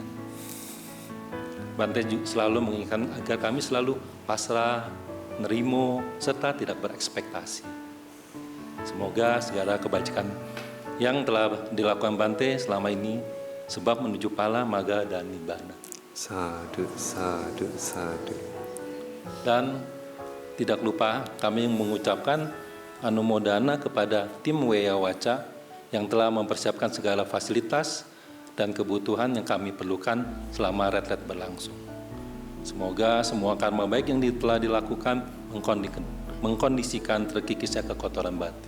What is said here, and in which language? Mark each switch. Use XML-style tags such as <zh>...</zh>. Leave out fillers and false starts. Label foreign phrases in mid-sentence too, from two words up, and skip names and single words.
<id>Bante selalu mengingatkan agar kami selalu pasrah, nerimo, serta tidak berekspektasi. Semoga segala kebajikan yang telah dilakukan Bante selama ini sebab menuju pala, maga, dan nibbana. Sadu, sadu, sadu. Dan tidak lupa kami mengucapkan anumodana kepada tim Weya Waca yang telah mempersiapkan segala fasilitas dan kebutuhan yang kami perlukan selama retret berlangsung. Semoga semua karma baik yang telah dilakukan mengkondisikan terkikisnya kekotoran batin.</id>